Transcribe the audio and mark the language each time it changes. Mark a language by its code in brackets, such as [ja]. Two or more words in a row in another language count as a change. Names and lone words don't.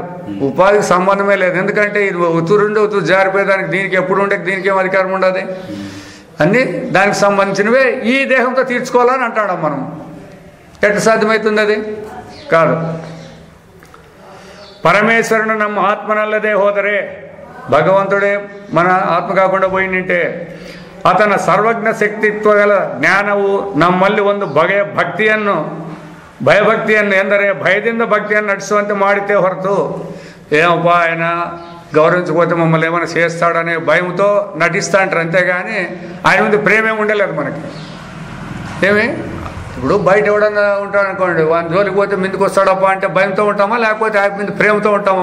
[te] ఉపాధికి సంబంధమే లేదు. ఎందుకంటే ఇది ఉతురుండి ఉతురు జారిపోయేదానికి దీనికి ఎప్పుడు ఉండే దీనికి ఏం అధికారం ఉండదు. అన్నీ దానికి సంబంధించినవే ఈ దేహంతో తీర్చుకోవాలని అంటాడు. మనం ఎట్లా సాధ్యమవుతుంది? అది కాదు. [kn] పరమేశ్వరుని ನಮ್ಮ ಆತ್ಮನಲ್ಲದೆ ಹೋದರೆ, [te] ಭಗವಂತುడే మన ఆత్మ కాకుండా పోయిందంటే [kn] ಆತನ ಸರ್ವಜ್ಞ ಶಕ್ತಿತ್ವಗಳ ಜ್ಞಾನವು ನಮ್ಮಲ್ಲಿ ಒಂದು ಬಗೆಯ ಭಯಭಕ್ತಿಯನ್ನು ಎಂದರೆ ಭಯದಿಂದ ಭಕ್ತಿಯನ್ನು ನಟಿಸುವಂತೆ ಮಾಡಿతే ಹೊರತು [te] ఏమప్పా ఆయన గౌరవించకపోతే మమ్మల్ని ఏమైనా చేస్తాడనే భయంతో నటిస్తా అంటారు. అంతేగాని ఆయన ముందు ప్రేమే ఉండలేదు మనకి. ఏమి ఇప్పుడు బయట ఎవడన్నా ఉంటాడు అనుకోండి, వాని జోలికి పోతే ముందుకు వస్తాడప్ప అంటే భయంతో ఉంటామా, లేకపోతే ఆయన మీద ప్రేమతో ఉంటామా?